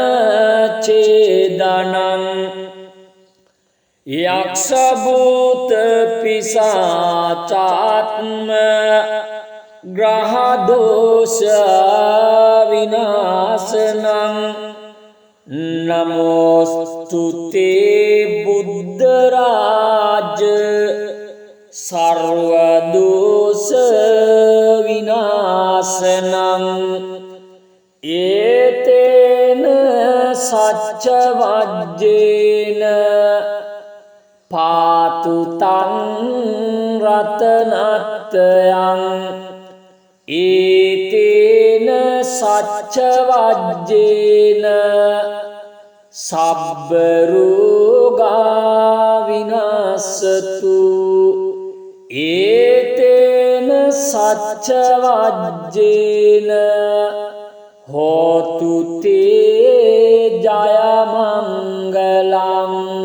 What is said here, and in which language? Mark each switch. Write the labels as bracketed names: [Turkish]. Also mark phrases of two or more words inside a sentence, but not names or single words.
[Pali] ඡේදනං යක්ෂ භූත පිසාචාත්ම ග්‍රහ දෝෂ විනාශනං නමෝස්තුතේ බුද්ධ රාජ සර්ව දෝෂ විනාශනං ඒතේන සච්ච වජ්ජේන පාතු තං රතනත්යං ඒතේන සච්ච වජ්ජේන සබ්බ රෝගා විනාශතු ඒතේන සච්ච වජ්ජේන හෝතු තේ ජය මංගලං